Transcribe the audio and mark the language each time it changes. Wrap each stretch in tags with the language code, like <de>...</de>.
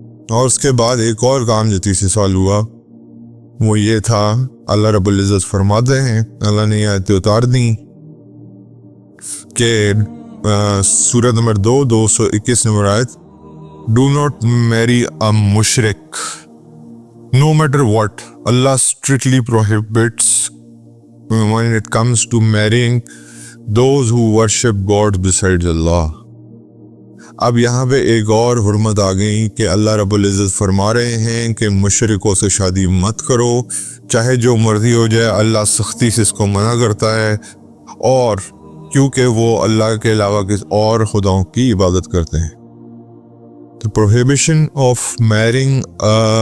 <ur>اور اس کے بعد ایک اور کام جو 3 سال ہوا وہ یہ تھا، اللہ رب العزت فرماتے ہیں، اللہ نے یہ آیتیں اتار دیں کہ سورہ نمبر 221 نمبر آیت،</ur> <en>do not marry a</en> <ur>مشرک</ur> <en>no matter what. Allah strictly prohibits when it comes to marrying those who worship God besides Allah.</en> <ur>اب یہاں پہ ایک اور حرمت آ گئی کہ اللہ رب العزت فرما رہے ہیں کہ مشرکوں سے شادی مت کرو، چاہے جو مرضی ہو جائے، اللہ سختی سے اس کو منع کرتا ہے، اور کیونکہ وہ اللہ کے علاوہ کسی اور خداؤں کی عبادت کرتے ہیں۔</ur> <en>The prohibition of marrying a</en>